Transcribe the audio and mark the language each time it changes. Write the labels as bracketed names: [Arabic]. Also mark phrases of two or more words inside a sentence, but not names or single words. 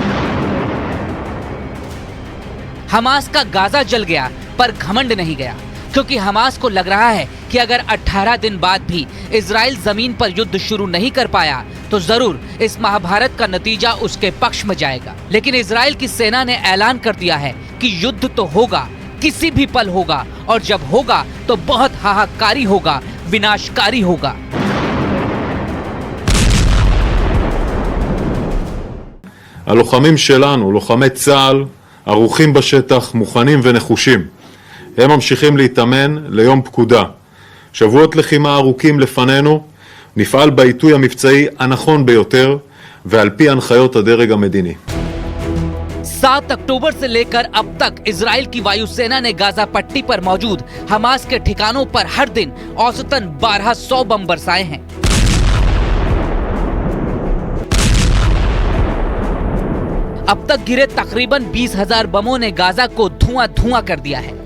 [Hindi] हमास का गाजा जल गया पर घमंड नहीं गया, क्योंकि हमास को लग रहा है कि अगर 18 दिन बाद भी इजराइल जमीन पर युद्ध शुरू नहीं कर पाया तो जरूर इस महाभारत का नतीजा उसके पक्ष में जाएगा। लेकिन इजराइल की सेना ने ऐलान कर दिया है कि युद्ध तो होगा, किसी भी पल होगा, और जब होगा तो बहुत हाहाकारी होगा, विनाशकारी होगा। [Hebrew] הלוחמים שלנו, לוחמי צה"ל, ערוכים בשטח, מוכנים ונחושים. הם ממשיכים להתאמן ליום פקודה. שבועות לחימה ארוכים לפנינו, נפעל בעיתוי המבצעי הנכון ביותר ועל פי הנחיות הדרג המדיני. [Hindi] 7 अक्टूबर से लेकर अब तक इजराइल की वायुसेना ने गाजा पट्टी पर मौजूद हमास के ठिकानों पर हर दिन औसतन 1200 बम बरसाए हैं। अब तक गिरे तकरीबन 20,000 बमों ने गाजा को धुआं कर दिया है।